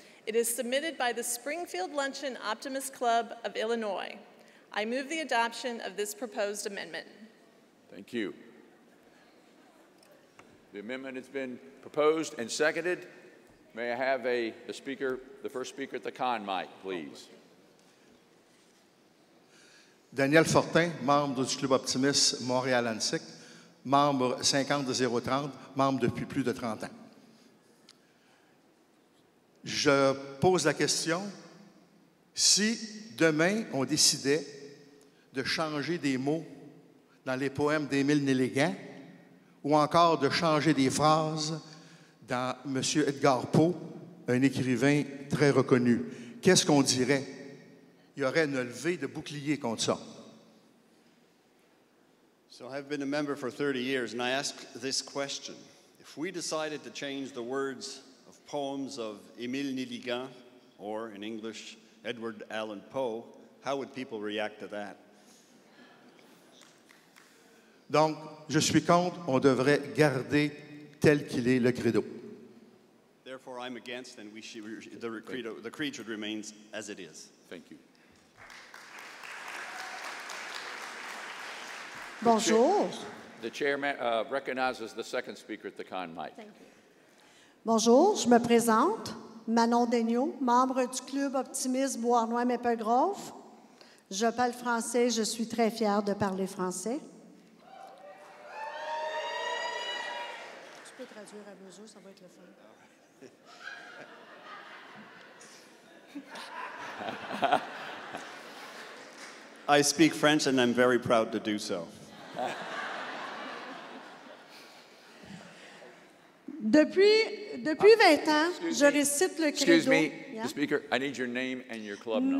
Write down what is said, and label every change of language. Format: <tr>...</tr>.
<en>It is submitted by the Springfield Luncheon Optimist Club of Illinois. I move the adoption of this proposed amendment. Thank you. The amendment has been proposed and seconded. May I have the first speaker at the con mic, please.</en> <fr>Daniel Fortin, membre du Club Optimist Montréal-Annecy, membre 50-030, membre depuis plus de 30 ans. Je pose la question, si demain on décidait de changer des mots dans les poèmes d'Émile Nelligan ou encore de changer des phrases dans M. Edgar Poe, un écrivain très reconnu, qu'est-ce qu'on dirait? Il y aurait une levée de bouclier contre ça.</fr> <en>So I've been a member for 30 years, and I ask this question. If we decided to change the words of poems of Émile Nelligan, or in English, Edward Allan Poe, how would people react to that?</en> <fr>Donc, je suis contre, on devrait garder tel qu'il est le credo.</fr> <en>Therefore, I'm against, and the creed should remain as it is. Thank you.</en> <fr>Bonjour.</fr> <en>The chair recognizes the second speaker at the con mic.</en> <fr>Bonjour, je me présente, Manon Daigneault, membre du Club Optimiste Beauharnois-Maple-Grove. Je parle français, je suis très fière de parler français. Tu peux traduire à mesure, ça va être le fun.</fr> <en>I speak French, and I'm very proud to do so.</en> <fr>Depuis 20 ans, je récite le credo.</fr> <en>Excuse me, the speaker, I need your name and your club number.</en>